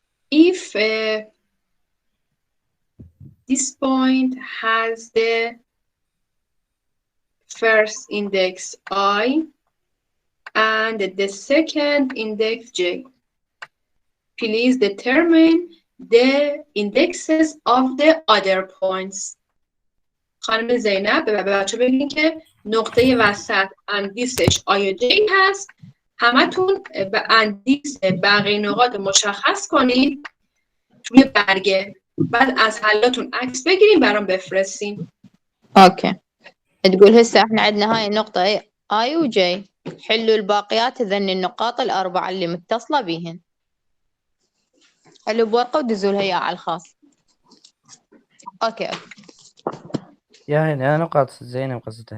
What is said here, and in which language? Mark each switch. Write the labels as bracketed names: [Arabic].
[English] If this point has the first index I and the second index J, please determine the indexes of the other points. [Persian] خانم زینب به بچه بگین که نقطه وسط اندیسش آیا جی هست. همتون به اندیس بقیه نقاط مشخص کنید توی برگه، بعد از حلاتون عکس بگیریم برام بفرستین. اوكي. [Arabic] تقول هسه احنا عندنا هاي النقطة اي وجي، حلوا الباقيات ذن النقاط الأربعة اللي متصلة بيهن. حلوا بورقة ودزوا لها إياها على الخاص. اوكي. يا هنا نقاط زينب قصدها.